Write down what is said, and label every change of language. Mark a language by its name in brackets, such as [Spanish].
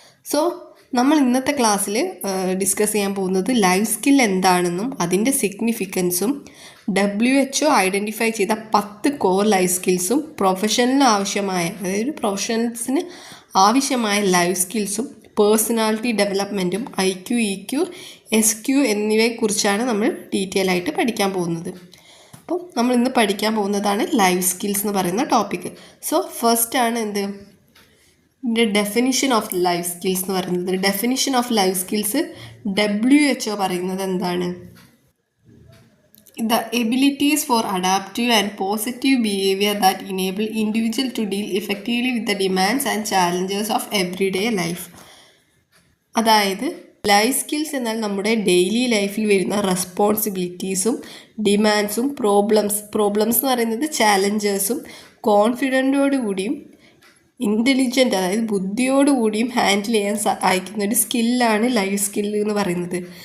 [Malayalam] So നമ്മൾ ഇന്നത്തെ ക്ലാസ്സിൽ ഡിസ്കസ് ചെയ്യാൻ പോകുന്നത് ലൈഫ് സ്കിൽ എന്താണെന്നും അതിൻ്റെ സിഗ്നിഫിക്കൻസും WHO ഐഡൻറ്റിഫൈ ചെയ്ത 10 കോർ ലൈഫ് സ്കിൽസും പ്രൊഫഷണലിന് ആവശ്യമായ, അതായത് പ്രൊഫഷണൽസിന് ആവശ്യമായ ലൈഫ് സ്കിൽസും പേഴ്സണാലിറ്റി ഡെവലപ്മെൻറ്റും IQ, EQ, SQ എന്നിവയെക്കുറിച്ചാണ് നമ്മൾ ഡീറ്റെയിൽ ആയിട്ട് പഠിക്കാൻ പോകുന്നത്. അപ്പം നമ്മൾ ഇന്ന് പഠിക്കാൻ പോകുന്നതാണ് ലൈഫ് സ്കിൽസ് എന്ന് പറയുന്ന ടോപ്പിക്ക്. സോ ഫസ്റ്റ് ആണ് ഇതിൻ്റെ ഡെഫിനിഷൻ ഓഫ് ലൈഫ് സ്കിൽസ് എന്ന് പറയുന്നത്. Definition of life skills WHO പറയുന്നത് എന്താണ്? [English] The abilities for adaptive and positive behavior that enable individual to deal effectively with the demands and challenges of everyday life. [Malayalam] അതായത് life skills എന്നാൽ നമ്മുടെ daily ലൈഫിൽ വരുന്ന റെസ്പോൺസിബിലിറ്റീസും ഡിമാൻഡ്സും problems എന്ന് പറയുന്നത് ചാലഞ്ചേഴ്സും കോൺഫിഡൻറ്റോടു കൂടിയും ഇൻ്റലിജൻ്റ്, അതായത് ബുദ്ധിയോടുകൂടിയും ഹാൻഡിൽ ചെയ്യാൻ സഹായിക്കുന്ന ഒരു സ്കില്ലാണ് ലൈഫ് സ്കില്ല് എന്ന് പറയുന്നത്.